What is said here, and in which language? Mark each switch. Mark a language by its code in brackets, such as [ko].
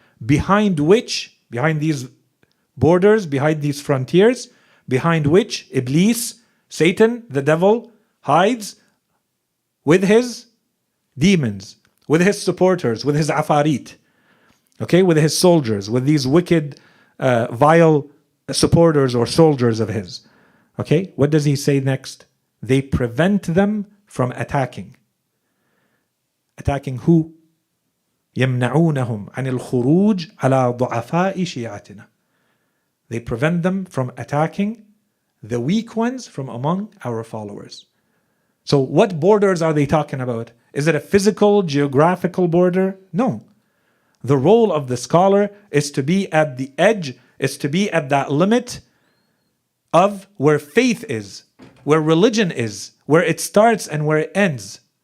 [en] Behind these borders, behind these frontiers, behind which Iblis, Satan, the devil, hides with his demons, with his supporters, with his afarit, okay, with his soldiers, with these wicked, vile supporters or soldiers of his. Okay, what does he say next? They prevent them from attacking. Attacking who? [ar] يمنعونهم عن الخروج على ضعفاء شيعتنا. [en] They prevent them from attacking the weak ones from among our followers. So what borders are they talking about? Is it a physical, geographical border? No. The role of the scholar is to be at the edge, is to be at that limit of where faith is, where religion is, where it starts and where it ends.